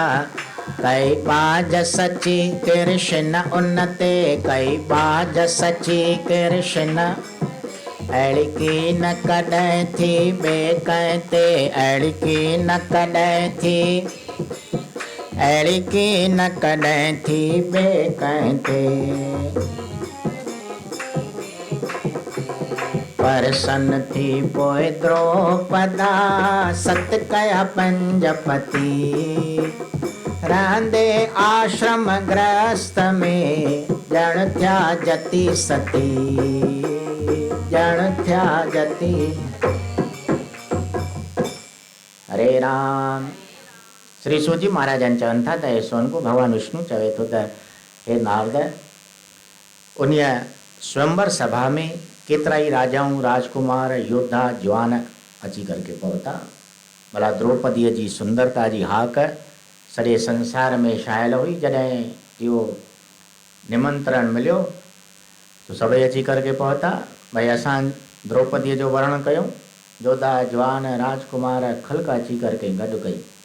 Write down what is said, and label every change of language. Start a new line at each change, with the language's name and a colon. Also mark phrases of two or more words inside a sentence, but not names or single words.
Sindhi: कई बाज सची कृष्ण उन ते, कई बाज सची कृष्ण, अहिड़ी की न कॾहिं थी ॿिए कंहिं ते, अहिड़ी की न कॾहिं थी, अहिड़ी की न कॾहिं थी ॿिए कंहिं ते। परसन थी पोइ द्रौपदा, सत कया पंज पति, रहंदे आश्रम गृहस्थ में, ॼण थिया जति सती, ॼण थिया जति। हरे राम। श्री सूजी महाराज चवनि था त हे सोन को भगवान विष्णु चवे थो त हे नारद, उन स्वयंवर सभा में केतिरा ई राजाऊं, राजकुमार, योद्धा, जवान अची करके पहुता। भला द्रौपदीअ जी सुंदरता जी हाक सॼे संसार में छायल हुई। जॾहिं इहो निमंत्रण मिलियो तो सभई अची करके पहुता। भई असां द्रौपदीअ जो वर्णन कयूं। योद्धा, जवान, राजकुमार खल्क अची करके गॾु कई।